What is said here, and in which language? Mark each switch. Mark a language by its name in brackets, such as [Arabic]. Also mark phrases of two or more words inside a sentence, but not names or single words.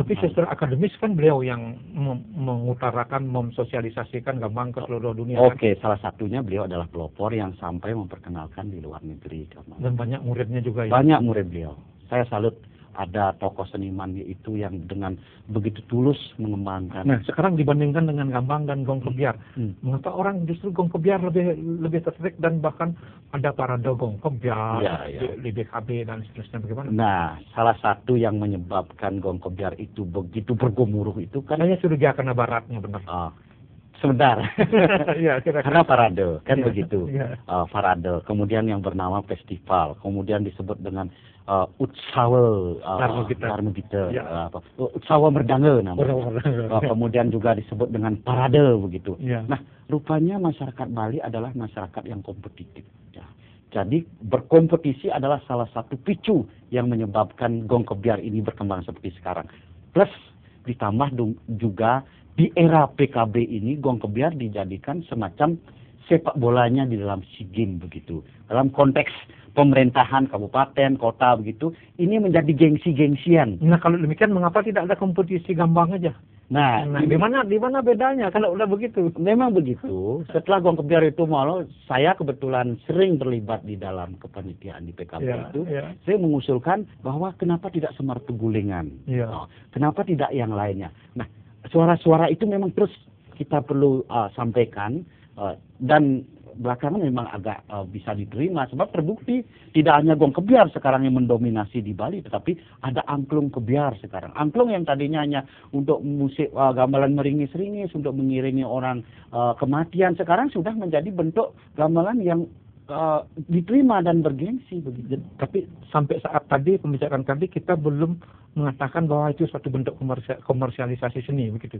[Indonesian] Tapi secara akademis kan beliau yang mengutarakan, memsosialisasikan gambang ke seluruh dunia. Oke, kan? Salah satunya beliau adalah pelopor yang sampai memperkenalkan di luar negeri gambang. Dan banyak muridnya juga ya? Banyak murid beliau. Saya salut ada tokoh seniman itu yang dengan begitu tulus mengembangkan. Nah, sekarang dibandingkan dengan gambang dan gong kebiar, mengapa orang justru gong kebiar lebih tertarik, dan bahkan ada parade gong kebiar di BKB dan seterusnya, bagaimana? Nah, salah satu yang menyebabkan gong kebiar itu begitu bergemuruh itu kan hanya curiga karena baratnya, benar. Sebentar. Ya, karena parade kan begitu. Ya. Parade, kemudian yang bernama festival, kemudian disebut dengan Utsawa Darmagita, Utsawa Merdange namanya. Kemudian juga disebut dengan parade begitu. Ya. Nah, rupanya masyarakat Bali adalah masyarakat yang kompetitif. Ya. Jadi berkompetisi adalah salah satu picu yang menyebabkan gong kebiar ini berkembang seperti sekarang. Plus ditambah juga di era PKB ini gong kebiar dijadikan semacam sepak bolanya di dalam SEA Games begitu. Dalam konteks pemerintahan kabupaten, kota begitu, ini menjadi gengsi-gengsian. Nah, kalau demikian mengapa tidak ada kompetisi gambang aja? Nah, di mana bedanya kalau udah begitu? Memang begitu. Setelah gong kebiar itu malu, saya kebetulan sering terlibat di dalam kepanitiaan di PKB itu. Saya mengusulkan bahwa kenapa tidak Semartugulingan? Kenapa tidak yang lainnya? Nah, suara-suara itu memang terus kita perlu sampaikan, dan belakangan memang agak bisa diterima sebab terbukti tidak hanya gong kebiar sekarang yang mendominasi di Bali, tetapi ada angklung kebiar sekarang. Angklung yang tadinya hanya untuk musik gamelan meringis-ringis untuk mengiringi orang kematian, sekarang sudah menjadi bentuk gamelan yang diterima dan bergengsi begitu. Tapi sampai saat tadi pembicaraan tadi kita belum mengatakan bahwa itu suatu bentuk komersialisasi seni begitu.